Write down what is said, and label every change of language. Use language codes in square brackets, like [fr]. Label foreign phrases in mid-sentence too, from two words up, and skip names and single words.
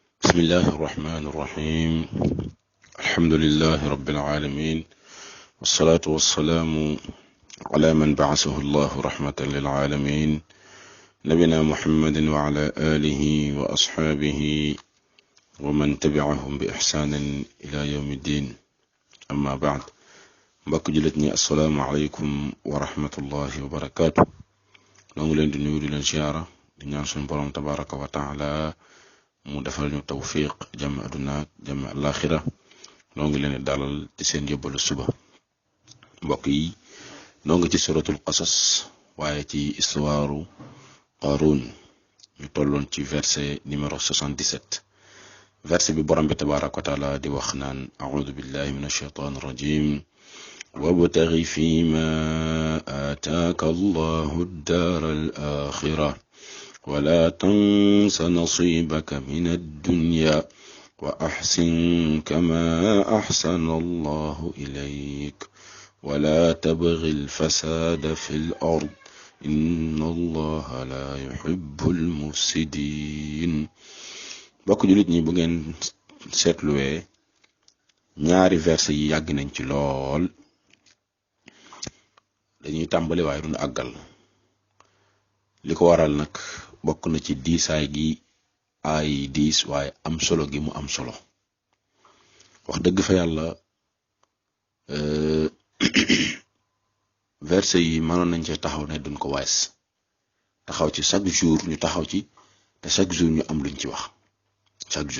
[ar] بسم الله الرحمن الرحيم الحمد لله رب العالمين والصلاة والسلام على من بعثه الله رحمة للعالمين نبينا محمد وعلى آله وأصحابه ومن تبعهم بإحسان إلى يوم الدين أما بعد [wo] mbokk jullit ñi [ar] السلام عليكم و رحمة الله وبركاته [wo] noo ngi leen di nuyu di leen ziyaara di ñaan suñu borom [ar] تبارك وتعالى [wo] mu defal ñu tawfiq jàmm aduna jàmm alaxira noo ngi leen di dalal ci seen yóbbalu suba mbokk yi noo ngi ci suratul qasas waaye ci istuwaaru Qaaruun ñu tolloon ci [fr] verset numéro 77 [wo] verset bi borom bi [ar] تبارك وتعالى [wo] di wax [ar] naan أعوذ بالله من الشيطان الرجيم وابتغ فيما آتاك الله الدار الآخرة ولا تنس نصيبك من الدنيا وأحسن كما أحسن الله إليك ولا تبغ الفساد في الأرض إن الله لا يحب المفسدين [wo] bokk julit ñi bu ngeen seetluwee ñaari verset yi yàgg nañ ci lool dañuy tàmbali waaye duñu àggal li ko waral nag bokk na ci diisaay gi ay diis waaye am solo gi mu am solo wax dëgg fa yàlla verset yi mënoon nañ ci taxaw ne duñ ko wees taxaw ci [fr] chaque jour [wo] ñu taxaw ci te [fr] chaque jour [wo] ñu am luñ ci wax [fr] chaque jour